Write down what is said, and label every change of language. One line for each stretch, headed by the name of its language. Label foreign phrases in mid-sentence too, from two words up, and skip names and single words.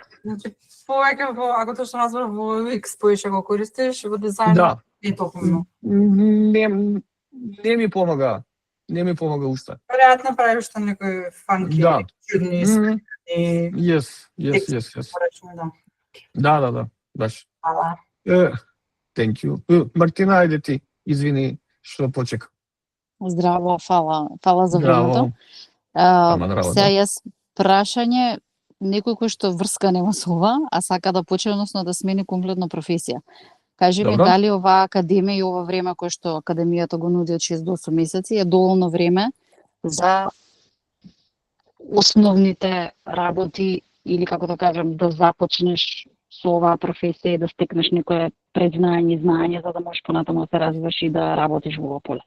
Macedonian: Значи, повеќе ако тоа што разбрав во UX поише го користиш, во дизајн Да. не толку многу. Не ми помага. Не ми помага уште. Веројатно правиш што некои фанки, Да. чудни и Yes. Да. Баш. Ала.
English: Thank you.
Macedonian: Мартина, ајде ти, извини што почека. Здраво, фала за Здраво. времето. Ама здраво, Сега да. јас прашање некој кој што врска нема со ова, а сака да почне, односно да смени комплетно професија. Кажи ми Добро. дали оваа академија и ова време кое што академијата го нуди од 6 до 8 месеци е доволно време за основните работи или како да кажам да започнеш со оваа професија и да стекнеш некое предзнање и знаење за да можеш понатаму да се развиваш и да работиш во ова поле.